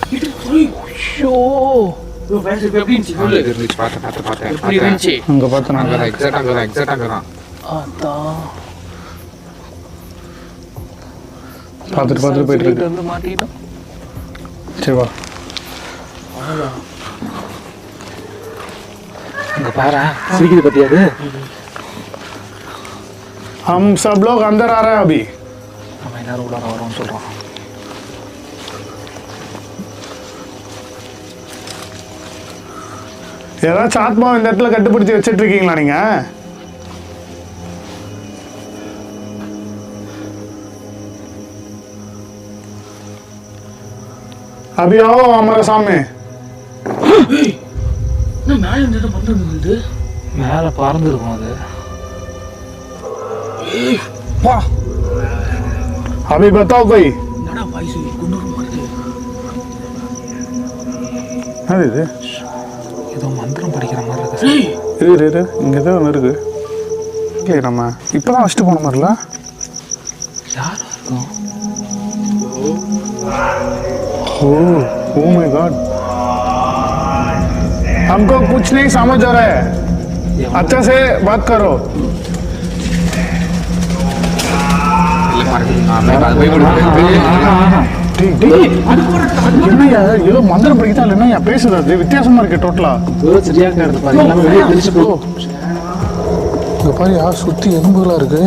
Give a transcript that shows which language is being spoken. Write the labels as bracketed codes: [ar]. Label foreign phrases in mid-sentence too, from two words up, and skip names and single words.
[ta] அங்கே பார்த்தேன் நான். பார்த்துட்டு போயிட்டு இருக்கு. வந்து மாட்டிட்டோம். சரி வா. அங்க பாரு சிரிக்குது பத்தியா அது. [hi] हम सब लोग अंदर आ रहे हैं अभी. [ta] நம்ம எல்லாரும் உள்ளார வரோம்னு சொல்றான். ஏதாச்சும் ஆத்மாவை இந்த இடத்துல கட்டுப்படுத்தி வச்சிட்டு இருக்கீங்களா நீங்க? [hi] अभी आओ हमारे सामने. [ta] மேல பறந்துருக்கும் அது. [hi] अभी बताओ कोई. [ta] அது இது ஏதோ மந்திரம் படிக்கிற மாதிரி இருக்கு. இரு இங்கே ஏதோ ஒன்று இருக்கு. இல்லை நம்ம இப்போதான் வச்சுட்டு போன மாதிரில. யாரா இருக்கும்? [en] oh my god. [hi] हमको कुछ नहीं समझ आ रहा है. अच्छा से बात करो. [ta] என்னையா ஏதோ மந்திரம் படிக்கிட்டா இல்லைன்னா பேசுறது வித்தியாசமா இருக்கு டோட்டலா. சரியா கிடந்து பாரு. எல்லாமே வெளியே தெரிச்சு போ. இங்க பாரியா சுத்தி எறும்புகளா இருக்கு.